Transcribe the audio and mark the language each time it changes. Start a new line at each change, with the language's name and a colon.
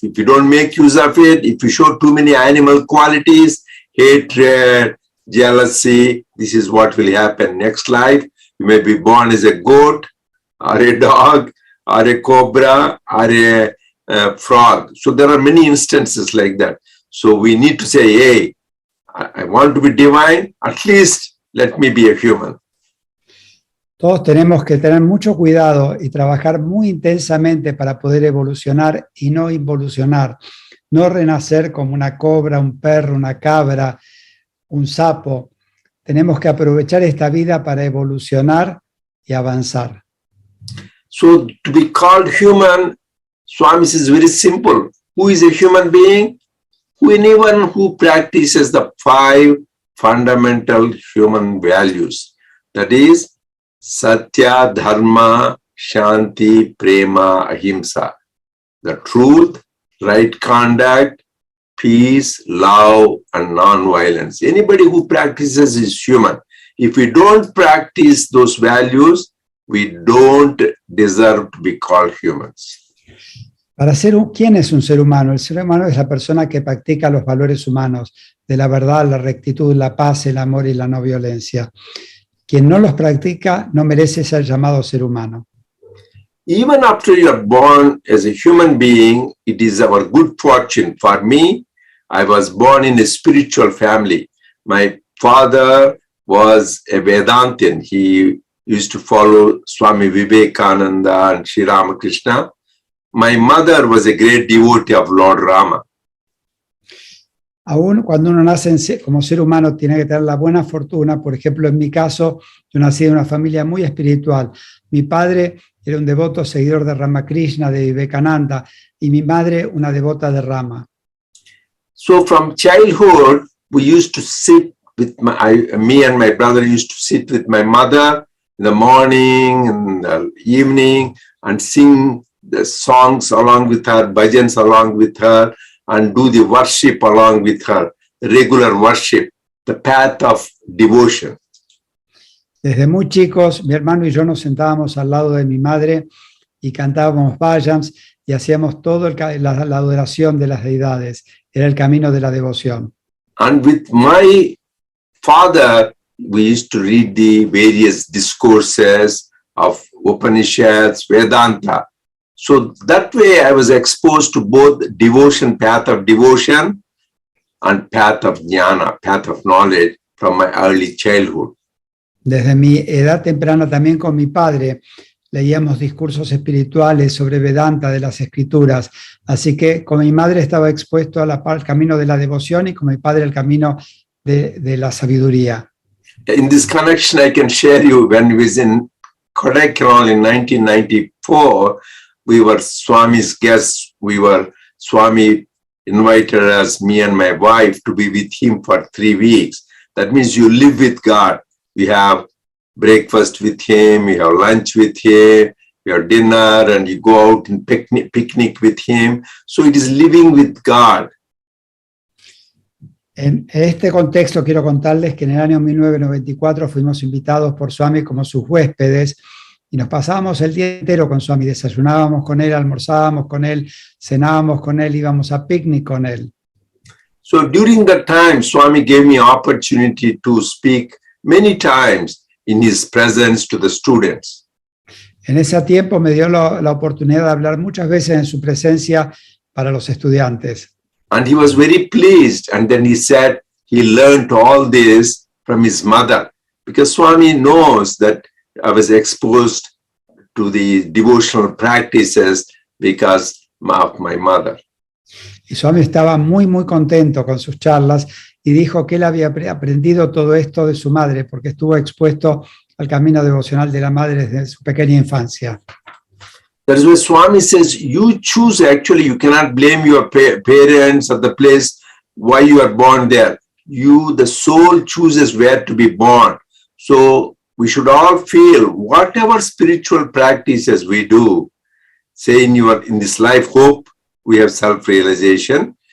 English: If you don't make use of it, if you show too many animal qualities, hatred, jealousy, this is what will happen next life. You may be born as a goat, or a dog, or a cobra, or a frog. So there are many instances like that. So we need to say, hey, I want to be divine, at least let me be a human.
Spanish: Todos tenemos que tener mucho cuidado y trabajar muy intensamente para poder evolucionar y no involucionar, no renacer como una cobra, un perro, una cabra, un sapo. Tenemos que aprovechar esta vida para evolucionar y avanzar.
English: So to be called human, Swami says very simple. Who is a human being? Anyone who practices the 5 fundamental human values. That is, Satya, Dharma, Shanti, Prema, Ahimsa. The truth, right conduct, peace, love, and non-violence. Anybody who practices is human. If we don't practice those values, we don't deserve to be called humans.
Spanish: Para ¿quién es un ser humano? El ser humano es la persona que practica los valores humanos, de la verdad, la rectitud, la paz, el amor y la no violencia. Quien no los practica no merece ser llamado ser humano.
English: Even after you are born as a human being, it is our good fortune. For me, I was born in a spiritual family. My father was a Vedantin. He used to follow Swami Vivekananda and Sri Ramakrishna. My mother was a great devotee of Lord Rama.
Spanish: Aún cuando uno nace como ser humano tiene que tener la buena fortuna. Por ejemplo, en mi caso, yo nací en una familia muy espiritual. Mi padre era un devoto seguidor de Ramakrishna, de Vivekananda, y mi madre una devota de Rama.
English: So from childhood, we used to sit with me and my brother used to sit with my mother in the morning and the evening and sing the songs along with her, bhajans along with her, and do the worship along with her, regular worship, the path of devotion.
Spanish: Desde muy chicos, mi hermano y yo nos sentábamos al lado de mi madre y cantábamos bhajans y hacíamos todo la adoración de las deidades. Era el camino de la devoción.
English: And with my father, we used to read the various discourses of Upanishads, Vedanta. So that way I was exposed to both devotion, path of devotion, and path of jnana, path of knowledge from my early childhood.
Spanish: Desde mi edad temprana también con mi padre leíamos discursos espirituales sobre Vedanta de las escrituras. Así que con mi madre estaba expuesto al camino de la devoción y con mi padre al camino de la sabiduría.
English: In this connection, I can share you when we was in Kodaikanal in 1994, we were Swami's guests. Swami invited us, me and my wife, to be with him for 3 weeks. That means you live with God. We have breakfast with him, we have lunch with him, we have dinner, and you go out and picnic with him. So it is living with God.
Spanish: En este contexto quiero contarles que en el año 1994 fuimos invitados por Swami como sus huéspedes y nos pasábamos el día entero con Swami, desayunábamos con él, almorzábamos con él, cenábamos con él, íbamos a picnic con él.
English: So during that time, Swami gave me opportunity to speak many times in his presence to the students.
Spanish: En ese tiempo me dio la oportunidad de hablar muchas veces en su presencia para los estudiantes.
English: And he was very pleased. And then he said he learned all this from his mother, because Swami knows that I was exposed to the devotional practices because of my mother.
Spanish: Y Swami estaba muy contento con sus charlas y dijo que él había aprendido todo esto de su madre porque estuvo expuesto al camino devocional de la madre desde su pequeña infancia.
English: That is why Swami says, you choose, actually, you cannot blame your parents or the place why you are born there. You, the soul, chooses where to be born. So we should all feel whatever spiritual practices we do, say in this life, hope, we have self-realization.